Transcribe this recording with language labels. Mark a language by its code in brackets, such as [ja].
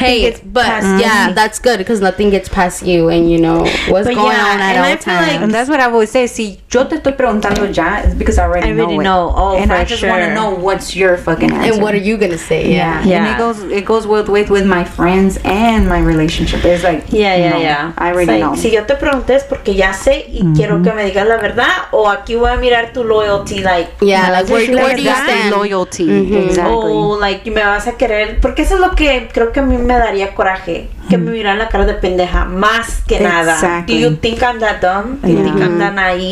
[en] Hey, but that's good because nothing gets past you, and you know what's going on at all times. And that's what I always say. [es] Si yo te estoy preguntando ya, [en] it's because I already know. Oh, and I just want to know what's your fucking answer. And what are you gonna say? Yeah. And it goes with my friends and my relationship. It's like I already know. [es] Si yo te pregunté es porque ya sé y quiero que me digas la verdad, o aquí voy a mirar tu loyalty, like [en] like where do you stand? Loyalty, exactly. [es] O like me vas a querer, porque eso es lo que creo que a mí me daría coraje, que me miran la cara de pendeja más que nada. [en] Do you think I'm that dumb? Do you think I'm that naive?